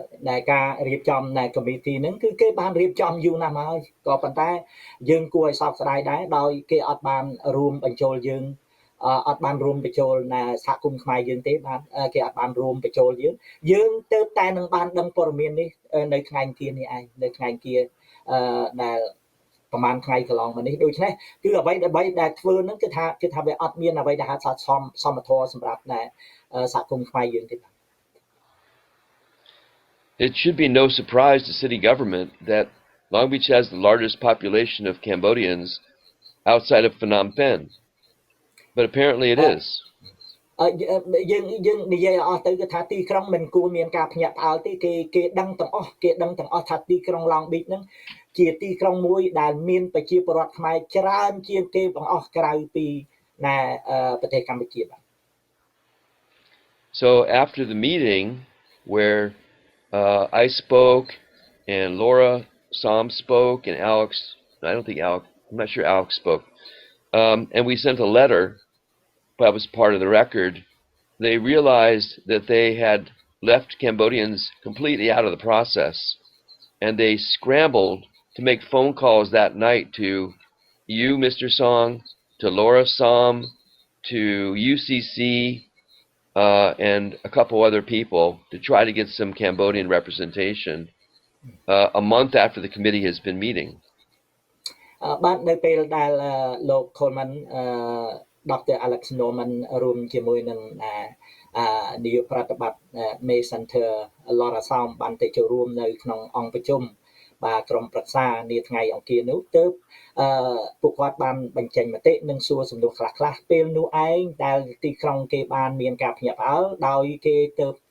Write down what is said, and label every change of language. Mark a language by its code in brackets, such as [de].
[km] ដែលការរៀបចំនៃ committee ហ្នឹងគឺគេបានរៀបចំយូរណាស់មកហើយក៏ប៉ុន្តែយើងគួរឲ្យសោកស្ដាយដែរដោយគេអត់បានរួមបញ្ចូលយើងអត់បានរួមបញ្ចូលសហគមន៍ខ្មែរយើងទេបាទគេអត់បានរួមបញ្ចូលយើងទៅតែនឹងបានដឹងព័ត៌មាននេះនៅថ្ងៃkiaនេះឯងនៅថ្ងៃkiaដែលប្រហែលថ្ងៃកន្លងមកនេះដូច្នេះគឺអ្វីដែលធ្វើហ្នឹងគឺថាវាអត់មានអ្វីដែលហៅថាសមធម៌សម្រាប់សហគមន៍ខ្មែរយើងទេ [en] It should be no surprise to city government that Long Beach has the largest population of Cambodians outside of Phnom Penh. But apparently it is. [km] យើងនិយាយអស់ទៅគឺថាទីក្រុងមិនគួរមានការភ្ញាក់ផ្អើលទេគេដឹងទាំងអស់ថាទីក្រុង Long Beach ហ្នឹងជាទីក្រុងមួយដែលមានប្រជាពលរដ្ឋខ្មែរច្រើនជាងគេទាំងអស់ក្រៅពីប្រទេសកម្ពុជាបាទ [en] So after the meeting where I spoke and Laura Som spoke and Alex, I'm not sure Alex spoke, and we sent a letter that was part of the record. They realized that they had left Cambodians completely out of the process, and they scrambled to make phone calls that night to you, Mr. Song, to Laura Som, to UCC, and a couple other people to try to get some Cambodian representation a month after the committee has been meeting. [km] បាទនៅពេលដែលលោក Coleman Dr. Alex Norman រួមជាមួយនឹងនាយកប្រតិបត្តិ May Center Laura Som បានទៅចូលរួមនៅក្នុងអង្គប្រជុំបាទក្រុមប្រឹក្សានាថ្ងៃអង្គារនោះទើបពួកគាត់បានបញ្ចេញមតិនិងសួរសំណួរខ្លះពេលនោះឯងដែលទីក្រុងគេបានមានការភ្ញាក់ផ្អើលដោយគេទៅ